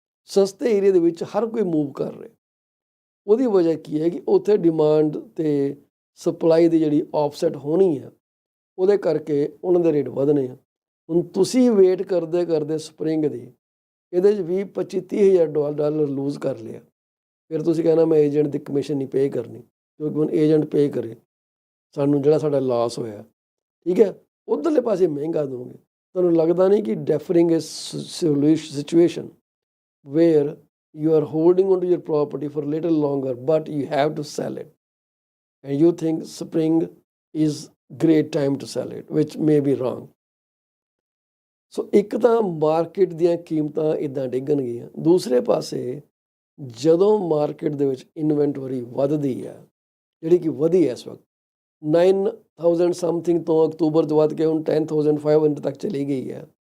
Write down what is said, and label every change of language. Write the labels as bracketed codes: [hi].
[pa] ਸਸਤੇ ਏਰੀਆ ਦੇ ਵਿੱਚ ਹਰ ਕੋਈ ਮੂਵ ਕਰ ਰਿਹਾ। ਉਹਦੀ ਵਜ੍ਹਾ ਕੀ ਹੈ ਕਿ ਉੱਥੇ ਡਿਮਾਂਡ ਅਤੇ ਸਪਲਾਈ ਦੀ ਜਿਹੜੀ ਆਫਸੈਟ ਹੋਣੀ ਆ, ਉਹਦੇ ਕਰਕੇ ਉਹਨਾਂ ਦੇ ਰੇਟ ਵਧਣੇ ਆ। ਹੁਣ ਤੁਸੀਂ ਵੇਟ ਕਰਦੇ ਕਰਦੇ ਸਪਰਿੰਗ ਦੀ ਇਹਦੇ 'ਚ 20-25-30 ਹਜ਼ਾਰ ਡਾਲਰ ਲੂਜ਼ ਕਰ ਲਿਆ। ਫਿਰ ਤੁਸੀਂ ਕਹਿਣਾ ਮੈਂ ਏਜੰਟ ਦੀ ਕਮਿਸ਼ਨ ਨਹੀਂ ਪੇ ਕਰਨੀ, ਕਿਉਂਕਿ ਹੁਣ ਏਜੰਟ ਪੇ ਕਰੇ ਸਾਨੂੰ ਜਿਹੜਾ ਸਾਡਾ ਲਾਸ ਹੋਇਆ। ਠੀਕ ਹੈ, ਉੱਧਰਲੇ ਪਾਸੇ ਮਹਿੰਗਾ ਦੋਗੇ। ਤੁਹਾਨੂੰ ਲੱਗਦਾ ਨਹੀਂ ਕਿ [en] Deferring is situation where you are holding onto your property for a little longer, but you have to sell it, and you think spring is great time to sell it, which may be wrong. [pa] ਸੋ ਇੱਕ ਤਾਂ market ਦੀਆਂ ਕੀਮਤਾਂ ਇੱਦਾਂ ਡਿੱਗਣਗੀਆਂ। ਦੂਸਰੇ ਪਾਸੇ ਜਦੋਂ market ਦੇ ਵਿੱਚ ਇਨਵੈਂਟਰੀ ਵੱਧਦੀ ਹੈ, ਜਿਹੜੀ ਕਿ ਵਧੀ ਹੈ ਇਸ ਵਕਤ 9,000 ਸਮਥਿੰਗ ਤੋਂ ਅਕਤੂਬਰ ਤੋਂ ਵੱਧ ਕੇ ਹੁਣ 10,500 ਤੱਕ ਚਲੀ ਗਈ ਹੈ।